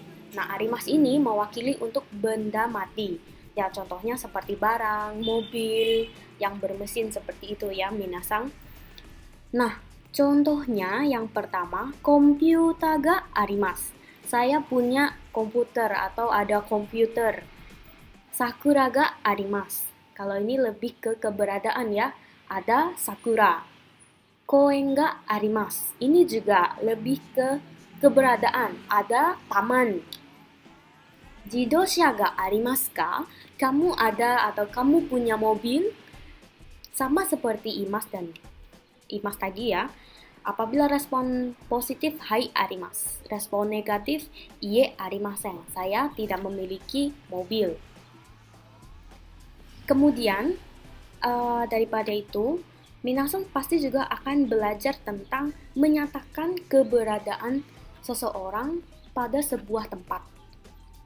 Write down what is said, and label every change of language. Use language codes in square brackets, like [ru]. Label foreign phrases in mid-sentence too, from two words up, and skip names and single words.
[id] Nah, arimasu ini mewakili untuk benda mati. Ya, contohnya seperti barang, mobil, yang bermesin seperti itu ya, minasan. Nah, contohnya yang pertama, [ja] コンピューター が あります. [id] Saya punya komputer atau ada komputer. [ja] 桜があります. [id] Kalau ini lebih ke keberadaan ya, ada sakura. [ja] 公園があります. [id] Ini juga lebih ke keberadaan, ada taman. [ja] 自動車がありますか? [id] Kamu ada atau kamu punya mobil? Sama seperti imas dan imas tadi ya. Apabila respon positif, [ja] はい あります. [id] Respon negatif, [ja] いいえ ありません. [id] Saya tidak memiliki mobil. Kemudian, daripada itu, minasan pasti juga akan belajar tentang menyatakan keberadaan seseorang pada sebuah tempat.